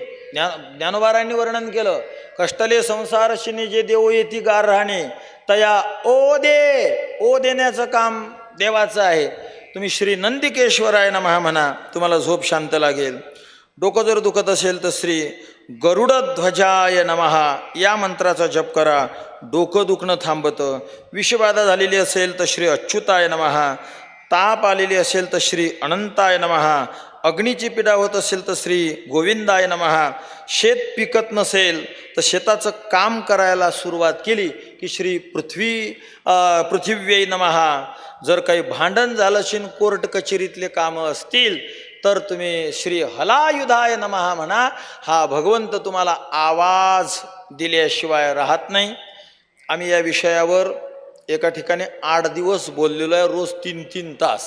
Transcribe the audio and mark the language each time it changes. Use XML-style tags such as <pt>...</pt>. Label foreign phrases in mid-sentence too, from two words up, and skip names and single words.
<mr>ज्ञानोबारांनी वर्णन केलं, कष्टले संसारशिने जे देव येती गाऱ्हाणे, तया ओ दे. ओ देण्याचं काम देवाचं आहे. तुम्ही</mr> <sa>श्री नंदिकेश्वराय नमः</sa> <mr>म्हणा, तुम्हाला झोप शांत लागेल. डोकं जर दुखत असेल तर</mr> <sa>श्री गरुडध्वजाय नमः</sa> <mr>या मंत्राचा जप करा, डोकं दुखणं थांबतं. विषबाधा झालेली असेल तर</mr> <sa>श्री अच्युताय नमः,</sa> <mr>ताप आलेली असेल तर</mr> <sa>श्री अनंताय नमः,</sa> <mr>अग्नीची पीडा होत असेल तर</mr> <sa>श्री गोविंदाय नमः,</sa> <mr>शेत पिकत नसेल तर शेताचं काम करायला सुरुवात केली की</mr> <sa>श्री पृथिव्यै नमः,</sa> <mr>जर काही भांडण झालं असेल, कोर्ट कचेरीतले कामं असतील तर तुम्ही</mr> <sa>श्री हलायुधाय नमः</sa> <mr>म्हणा. हा भगवंत तुम्हाला आवाज दिल्याशिवाय राहत नाही. आम्ही या विषयावर एका ठिकाणी 8 दिवस बोललेलो आहे, रोज 3-3 तास.</mr>